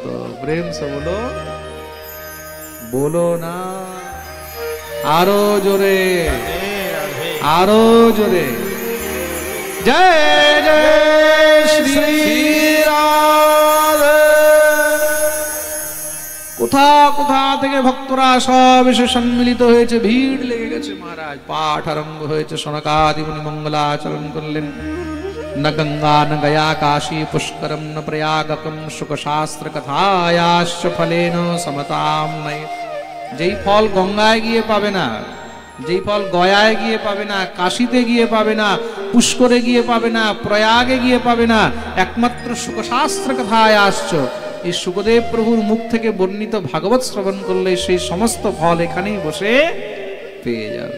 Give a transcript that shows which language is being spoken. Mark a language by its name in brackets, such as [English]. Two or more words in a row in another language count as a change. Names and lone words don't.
[Hindi] प्रेम से बोलो। [Bangla] বলো না আরো জোরে, আরো জোরে। জয় জয় শ্রী রাধে। কোথা কোথা থেকে ভক্তরা সব এসে সম্মিলিত হয়েছে, ভিড় লেগে গেছে মহারাজ। পাঠ আরম্ভ হয়েছে, সনকাদি মুনি মঙ্গলাচরণ করলেন। [Sanskrit] न गंगा न गया काशी पुष्करम न प्रयागकम सुख शास्त्र कथायाश्च फलेन समताम नय। [Bangla] যেই ফল গঙ্গায় গিয়ে পাবে না, যেই ফল গয়ায় গিয়ে পাবে না, কাশীতে গিয়ে পাবে না, পুষ্করে গিয়ে পাবে না, প্রয়াগে গিয়ে পাবে না, একমাত্র [Sanskrit] সুখ শাস্ত্র কথায়াশ্চ, [Bangla] এই সুখদেব প্রভুর মুখ থেকে বর্ণিত ভাগবত শ্রবণ করলে সেই সমস্ত ফল এখানেই বসে পেয়ে যাবে।